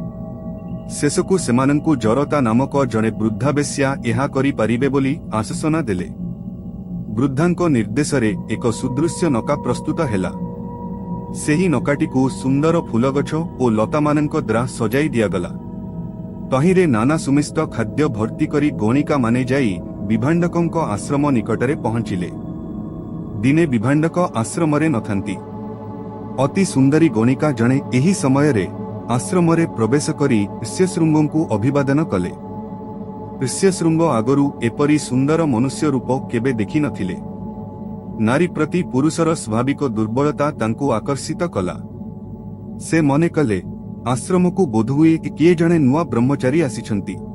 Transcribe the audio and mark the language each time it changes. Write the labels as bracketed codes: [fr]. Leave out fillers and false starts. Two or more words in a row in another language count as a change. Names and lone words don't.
[or] ଶେଷକୁ ସେମାନଙ୍କୁ ଜରତା ନାମକ ଜଣେ ବୃଦ୍ଧାବେଶ୍ୟା ଏହା କରି ପାରିବେ ବୋଲି ଆଶ୍ୱାସନା ଦେଲେ। ବୃଦ୍ଧାଙ୍କ ନିର୍ଦ୍ଦେଶରେ ଏକ ସୁଦୃଶ୍ୟ ନୌକା ପ୍ରସ୍ତୁତ ହେଲା। ସେହି ନୌକାଟିକୁ ସୁନ୍ଦର ଫୁଲଗଛ ଓ ଲତା ମାନଙ୍କ ଦ୍ୱାରା ସଜାଇ ଦିଆଗଲା। ତହିଁରେ ନାନା ସୁମିଷ୍ଟ ଖାଦ୍ୟ ଭର୍ତ୍ତି କରି ଗଣିକା ମାନେ ଯାଇ ବିଭାଣ୍ଡକଙ୍କ ଆଶ୍ରମ ନିକଟରେ ପହଞ୍ଚିଲେ। ଦିନେ ବିଭାଣ୍ଡକ ଆଶ୍ରମରେ ନଥାନ୍ତି। ଅତି ସୁନ୍ଦରୀ ଗଣିକା ଜଣେ ଏହି ସମୟରେ ଆଶ୍ରମରେ ପ୍ରବେଶ କରି ଋଷ୍ୟଶୃଙ୍ଗଙ୍କୁ ଅଭିବାଦନ କଲେ। ଋଷ୍ୟଶୃଙ୍ଗ ଆଗରୁ ଏପରି ସୁନ୍ଦର ମନୁଷ୍ୟ ରୂପ କେବେ ଦେଖି ନଥିଲେ। ନାରୀ ପ୍ରତି ପୁରୁଷର ସ୍ୱାଭାବିକ ଦୁର୍ବଳତା ତାଙ୍କୁ ଆକର୍ଷିତ କଲା। ସେ ମନେ କଲେ, ଆଶ୍ରମକୁ ବୋଧହୁଏ କିଏ ଜଣେ ନୂଆ ବ୍ରହ୍ମଚାରୀ ଆସିଛନ୍ତି।